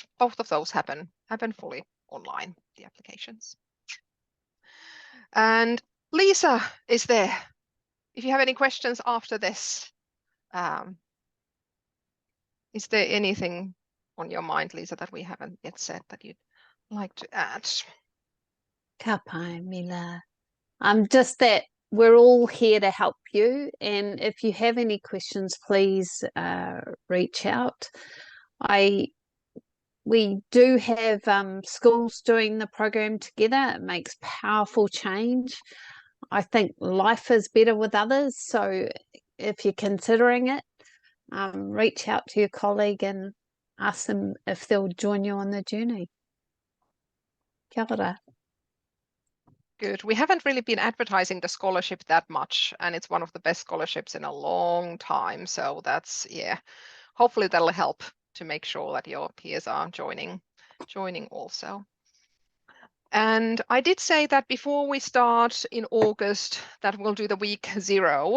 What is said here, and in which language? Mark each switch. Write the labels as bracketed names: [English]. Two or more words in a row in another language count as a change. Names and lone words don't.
[English] Both of those happen fully online, the applications. And Lisa is there. If you have any questions after this, is there anything on your mind, Lisa, that we haven't yet said that you'd like to add? [Māori] Ka pai, [English] Mila. Just that we're all here to help you, and if you have any questions, please reach out. We do have schools doing the program together. It makes powerful change. I think life is better with others, so if you're considering it, reach out to your colleague and ask them if they'll join you on the journey. [Māori] Kia ora. [English] Good. We haven't really been advertising the scholarship that much, and it's one of the best scholarships in a long time. So that's, yeah, hopefully that'll help to make sure that your peers are joining also. And I did say that before we start in August that we'll do the week 0.